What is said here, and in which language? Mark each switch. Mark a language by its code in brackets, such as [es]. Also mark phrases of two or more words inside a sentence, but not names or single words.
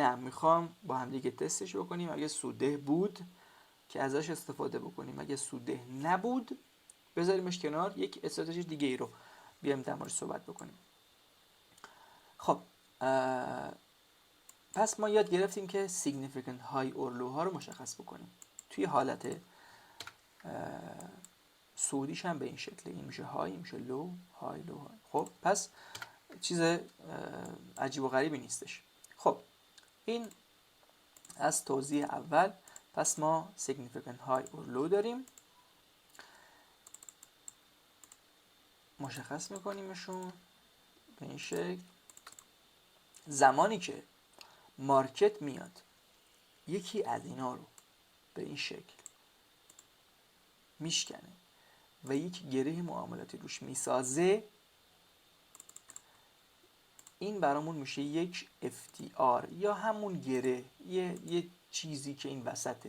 [fa] نه، میخوام با هم دیگه تستش بکنیم. اگه سوده بود که ازش استفاده بکنیم، اگه سوده نبود بذاریمش کنار، یک استراتژی دیگه ای رو بیام در مورد صحبت بکنیم. خب پس ما یاد گرفتیم که [en] significant high or low [fa] ها رو مشخص بکنیم. توی حالت سودیش هم به این شکله، این میشه های، این میشه لو، های لو های. خب پس چیز عجیب و غریبی نیستش. خب این از توضیح اول. پس ما [en] significant high or low [fa] داریم، مشخص میکنیمشون به این شکل. زمانی که مارکت میاد یکی از اینا رو به این شکل میشکنه و یک گره معاملاتی روش میسازه، این برامون میشه یک FTR یا همون گره، یه چیزی که این وسطه.